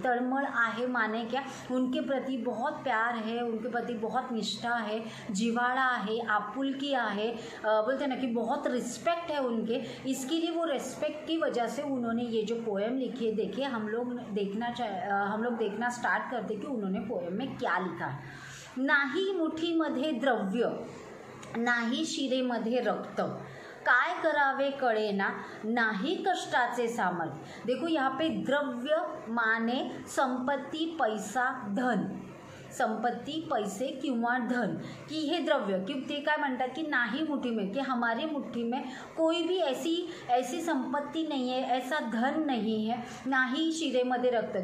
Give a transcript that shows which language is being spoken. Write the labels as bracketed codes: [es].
[mr] तळमळ आहे [hi] माने क्या, उनके प्रति बहुत प्यार है, उनके प्रति बहुत निष्ठा है, जिवाड़ा है, आपुलकी है, बोलते हैं ना कि बहुत रिस्पेक्ट है उनके। इसके लिए वो रिस्पेक्ट की वजह से उन्होंने ये जो पोएम लिखी है, देखिए हम लोग देखना स्टार्ट करते कि उन्होंने पोएम में क्या लिखा है। [mr] नाही मुठीमध्ये द्रव्य, नाही शिरेमध्ये रक्त, काय करावे कळेना, नाही कष्टाचे सामर्थ्य। [hi] देखो यहाँ पे द्रव्य माने संपत्ति, पैसा, धन, [mr] संपत्ती, पैसे किंवा धन, की हे द्रव्य, की ते काय म्हणतात की नाही [hi] मुट्ठी में, कि हमारी मुट्ठी में कोई भी ऐसी संपत्ति नहीं है, ऐसा धन नहीं है, ना ही [mr] शिरेमध्ये रक्त।